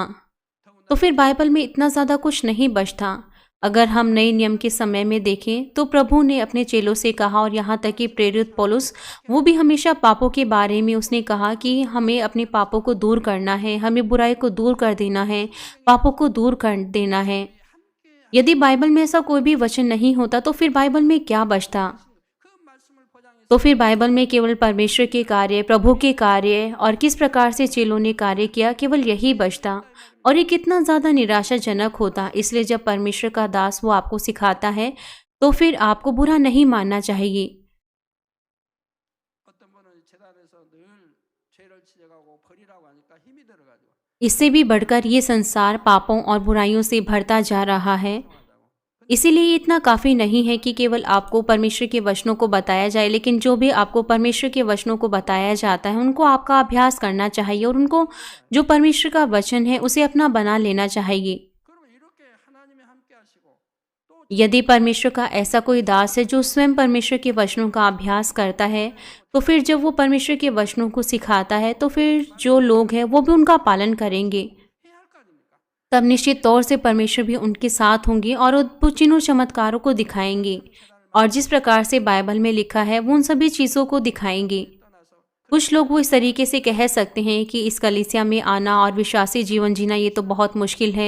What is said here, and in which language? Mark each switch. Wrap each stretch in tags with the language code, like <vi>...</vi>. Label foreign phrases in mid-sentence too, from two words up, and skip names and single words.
<hi>तो फिर बाइबल में इतना ज़्यादा कुछ नहीं बचता। अगर हम नए नियम के समय में देखें तो प्रभु ने अपने चेलों से कहा, और यहाँ तक कि प्रेरित पौलुस वो भी हमेशा पापों के बारे में उसने कहा कि हमें अपने पापों को दूर करना है, हमें बुराई को दूर कर देना है, पापों को दूर कर देना है। यदि बाइबल में ऐसा कोई भी वचन नहीं होता तो फिर बाइबल में क्या बचता?</hi> <ko>그 말씀을 포장해서</ko> <hi>तो फिर बाइबल में केवल परमेश्वर के कार्य, प्रभु के कार्य और किस प्रकार से चेलों ने कार्य किया, केवल यही बचता। और ये कितना ज़्यादा निराशाजनक होता। इसलिए जब परमेश्वर का दास वो आपको सिखाता है तो फिर आपको बुरा नहीं मानना चाहिए।</hi> <ko>어떤 분은 재단에서 늘 죄를 지적하고 버리라고 하니까 힘이 들어가지고</ko> <hi>इससे भी बढ़कर ये संसार पापों और बुराइयों से भरता जा रहा है। इसीलिए ये इतना काफ़ी नहीं है कि केवल आपको परमेश्वर के वचनों को बताया जाए, लेकिन जो भी आपको परमेश्वर के वचनों को बताया जाता है उनको आपका अभ्यास करना चाहिए और उनको जो परमेश्वर का वचन है उसे अपना बना लेना चाहिए।</hi> <ko>그러면 이렇게 하나님이 함께 하시고 또</ko> <hi>यदि परमेश्वर का ऐसा कोई दास है जो स्वयं परमेश्वर के वचनों का अभ्यास करता है, तो फिर जब वो परमेश्वर के वचनों को सिखाता है तो फिर जो लोग हैं वो भी उनका पालन करेंगे।</hi> <ko>해야 할 거 아닙니까?</ko> <hi>तब निश्चित तौर से परमेश्वर भी उनके साथ होंगे और अद्भुत चिन्हों चमत्कारों को दिखाएंगे। और जिस प्रकार से बाइबल में लिखा है वो उन सभी चीज़ों को दिखाएंगे।</hi> <ko>떠나서</ko> <hi>कुछ लोग वो इस तरीके से कह सकते हैं कि इस कलीसिया में आना और विश्वासी जीवन जीना ये तो बहुत मुश्किल है।</hi>